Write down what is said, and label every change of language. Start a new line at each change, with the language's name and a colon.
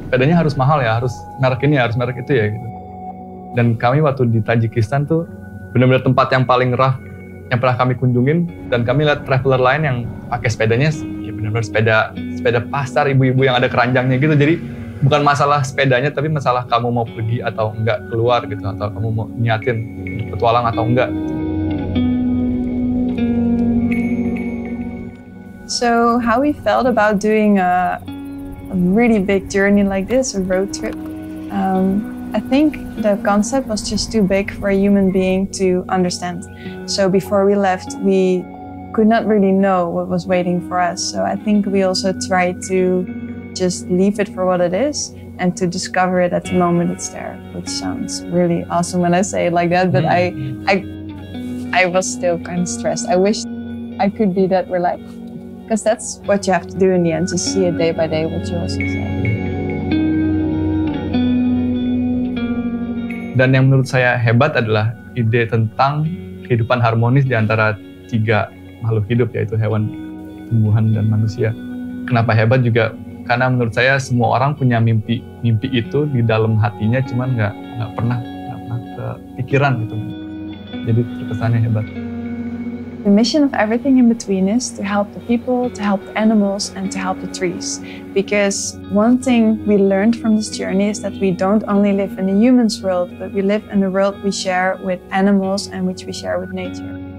Indonesian: Sepedanya harus mahal ya, harus merek ini, harus merek itu ya gitu. Dan kami waktu di Tajikistan tuh benar-benar tempat yang paling rough yang pernah kami kunjungin, dan kami lihat traveler lain yang pakai sepedanya ya benar-benar sepeda pasar ibu-ibu yang ada keranjangnya gitu. Jadi bukan masalah sepedanya, tapi masalah kamu mau pergi atau enggak keluar gitu, atau kamu mau niatin petualang atau enggak.
English: So how we felt about doing a really big journey like this, a road trip. I think the concept was just too big for a human being to understand. So before we left, we could not really know what was waiting for us. So I think we also tried to just leave it for what it is and to discover it at the moment it's there, which sounds really awesome when I say it like that, but I was still kind of stressed. I wish I could be that relaxed, because that's what you have to do in the end, just see it day by day, what you also said.
Indonesian: Dan yang menurut saya hebat adalah ide tentang kehidupan harmonis di antara 3 makhluk hidup, yaitu hewan, tumbuhan, dan manusia. Kenapa hebat juga? Karena menurut saya semua orang punya mimpi itu di dalam hatinya, cuman nggak pernah kepikiran gitu. Jadi terkesannya hebat.
English: The mission of everything in between is to help the people, to help the animals, and to help the trees. Because one thing we learned from this journey is that we don't only live in a human's world, but we live in a world we share with animals and which we share with nature.